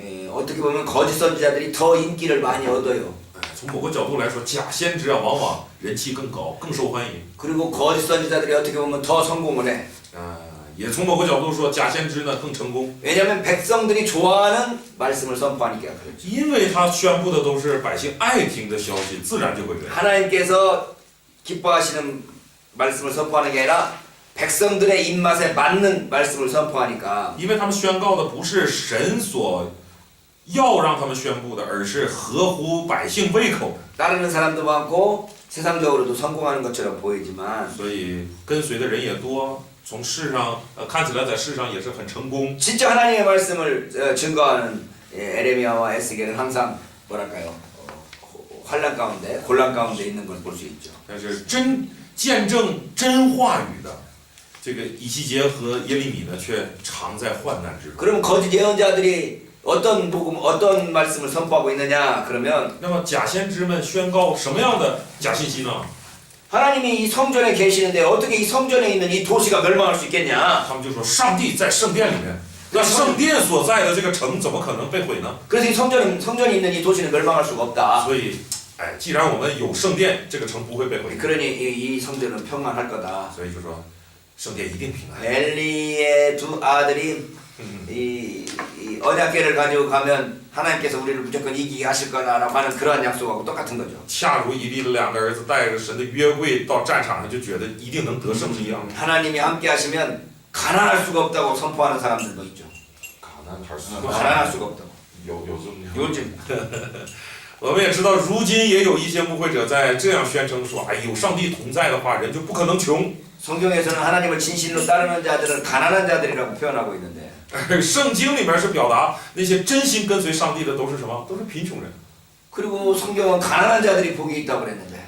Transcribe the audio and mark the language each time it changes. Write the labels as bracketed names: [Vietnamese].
[Korean] 어떻게 보면 거짓 선지자들이 더 인기를 많이 얻어요. [Chinese] 从某个角度来说，假先知啊，往往人气更高，更受欢迎。 [Korean] 그리고 거짓 선지자들이 어떻게 보면 더 성공을 해. [Chinese] 也从某个角度说，假先知呢更成功， [Korean] 왜냐하면 백성들이 좋아하는 말씀을 선포하니까 그렇죠. [Chinese] 因为他宣布的都是百姓爱听的消息，自然就会这样。 [Korean] 하나님께서 기뻐하시는 말씀을 선포하는 게 아니라 백성들의 입맛에 맞는 말씀을 선포하니까 [Chinese] 因为他们宣告的不是神所要让他们宣布的，而是合乎百姓胃口的， [Korean] 따르는 사람도 많고 세상적으로도 성공하는 것처럼 보이지만 [Chinese] 所以跟随的人也多。从世上看起来在世上也是很成功。 [Korean] 진짜 하나님의 말씀을 증거하는 에레미야와 에스겔은 항상 뭐랄까요? 환란 가운데, 곤란 가운데 있는 걸 볼 수 있죠. [Chinese] 但是真见证真话语的，这个以西结和耶利米呢，却常在患难之中。 [Korean] 그럼 거짓 예언자들이 어떤 복음, 어떤 말씀을 선포하고 있느냐? 그러면 [Chinese] 那么假先知们宣告什么样的假信息呢？ [Korean] 하나님이 이 성전에 계시는데 어떻게 이 성전에 있는 이 도시가 멸망할 수 있겠냐? [Chinese] 他们就说上帝在圣殿里面，那圣殿所在的这个城怎么可能被毁呢？ [Korean] 그래서 이 성전이 있는 이 도시는 멸망할 수가 없다. [Chinese] 所以，既然我们有圣殿，这个城不会被毁， [Korean] 그러니 이 성전은 평안할 거다. [Chinese] 所以就说圣殿一定平安。 [Korean] 엘리의 두 아들이 이 언약궤를 가지고 가면 하나님께서 우리를 무조건 이기게 하실 거다라고 하는 그러한 약속하고 똑같은 거죠. [Chinese] 恰如以利的两个儿子带着神的约柜到战场上，就觉得一定能得胜是一样的。 [Korean] 하나님이 함께 하시면 가난할 수가 없다고 선포하는 사람들도 있죠. 가난할 수가 없다고. [Chinese] 有这么 [Korean] 요즘 [Chinese] 我们也知道，如今也有一些牧会者在这样宣称说：“有上帝同在的话，人就不可能穷。” [Korean] 성경에서는 하나님을 진실로 따르는 자들은 가난한 자들이라고 표현하고 있는데 [Chinese] 圣经里面是表达那些真心跟随上帝的都是什么？都是贫穷人。 [Korean] 그리고 성경은 가난한 자들이 복이 있다고 그랬는데